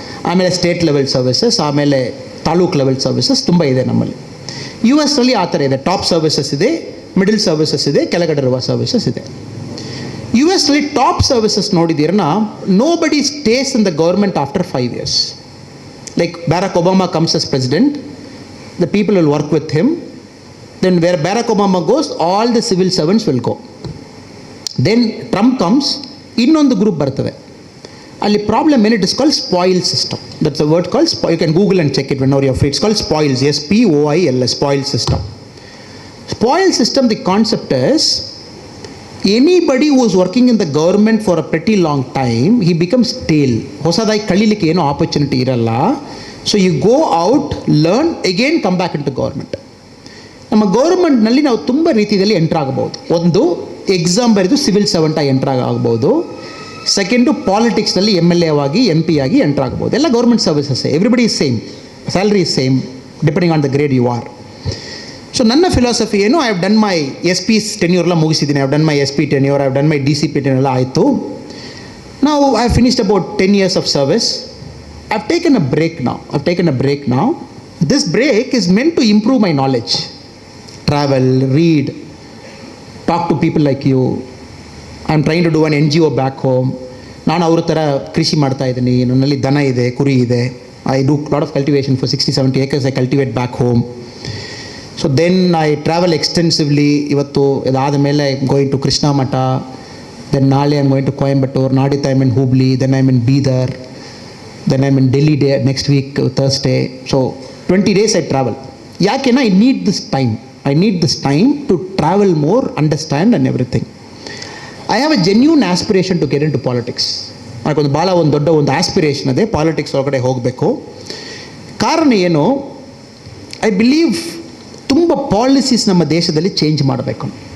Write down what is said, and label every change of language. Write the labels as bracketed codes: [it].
[kn] ಆಮೇಲೆ state level services, ಆಮೇಲೆ taluk level services ತುಂಬ ಇದೆ ನಮ್ಮಲ್ಲಿ. US ಆ ಥರ ಇದೆ. ಟಾಪ್ ಸರ್ವಿಸಸ್ ಇದೆ, ಮಿಡಲ್ ಸರ್ವಿಸಸ್ ಇದೆ, ಕೆಳಗಡೆ ಇರುವ ಸರ್ವಿಸಸ್ ಇದೆ. [en] US [kn] ಟಾಪ್ ಸರ್ವಿಸಸ್ ನೋಡಿದ್ದೀರನ್ನ, [en] Nobody stays in the government after 5 years. Like Barack Obama comes as president, the people will work with him. Then where Barack Obama goes, all the civil servants will go. Then Trump comes, [kn] ಇನ್ನೊಂದು group ಬರ್ತದೆ. ಅಲ್ಲಿ problem ಏನು, [en] It is called spoil system. That's a word called, you can Google and check it when you are free. It's called spoils, SPOILS, spoil system. Spoil system, the concept is, anybody who is working in the government for a pretty long time, he becomes tale. [kn] ಹೊಸದಾಗಿ ಕಳೀಲಿಕ್ಕೆ ಏನೋ opportunity ಇರಲ್ಲ. [en] So you go out, learn, again come back into government. [kn] ನಮ್ಮ ಗೌರ್ಮೆಂಟ್ನಲ್ಲಿ ನಾವು ತುಂಬ ರೀತಿಯಲ್ಲಿ entry ಆಗ್ಬೋದು. ಒಂದು, exam ಬರೆದು ಸಿವಿಲ್ ಸರ್ವೆಂಟಾಗಿ ಎಂಟ್ರ್ ಆಗ್ಬೋದು. ಸೆಕೆಂಡು, ಪಾಲಿಟಿಕ್ಸ್ನಲ್ಲಿ MLA ಆಗಿ, MP ಆಗಿ ಎಂಟ್ರ್ ಆಗ್ಬೋದು. ಎಲ್ಲ government ಸರ್ವಿಸಸ್ಸೇ. [en] Everybody is same, salary is same, depending on the grade you are. [kn] So ನನ್ನ ಫಿಲಾಸಫಿ ಏನು, [en] I have done my SP tenure [kn] ಎಲ್ಲ ಮುಗಿಸಿದ್ದೀನಿ. [en] I have done my SP tenure, I have done my DCP tenure [kn] ಎಲ್ಲ ಆಯಿತು. ನಾವು [en] I have finished about 10 years of service. I have taken a break now. This break is meant to improve my knowledge. Travel, read, talk to people like you. I'm trying to do an NGO back home. [kn] ನಾನು ಅವ್ರ ಥರ ಕೃಷಿ ಮಾಡ್ತಾ ಇದ್ದೀನಿ. ನನ್ನಲ್ಲಿ ದನ ಇದೆ, ಕುರಿ ಇದೆ. [en] I do lot of cultivation for 60-70 acres. I cultivate back home. So then I travel extensively. [kn] ಇವತ್ತು ಇದಾದ ಮೇಲೆ [en] I am going to Krishna Mata. Then [kn] ನಾಳೆ [en] I am going to Coimbatore. [kn] ನಾಡಿದ್ದು [en] I am in Hubli. Then I am in Bidar. Then I am in Delhi next week, Thursday. So 20 days I travel. [kn] ಯಾಕೆನಾ, [en] I need this time to travel more, understand and everything. I have a genuine aspiration to get into politics. [kn] ನನಗೊಂದು ಭಾಳ ದೊಡ್ಡ aspiration ಇದೆ, politics ಒಳಗಡೆ ಹೋಗಬೇಕು. ಕಾರಣ ಏನು, [en] I believe [kn] ತುಂಬ policies ನಮ್ಮ ದೇಶದಲ್ಲಿ ಚೇಂಜ್ ಮಾಡಬೇಕು.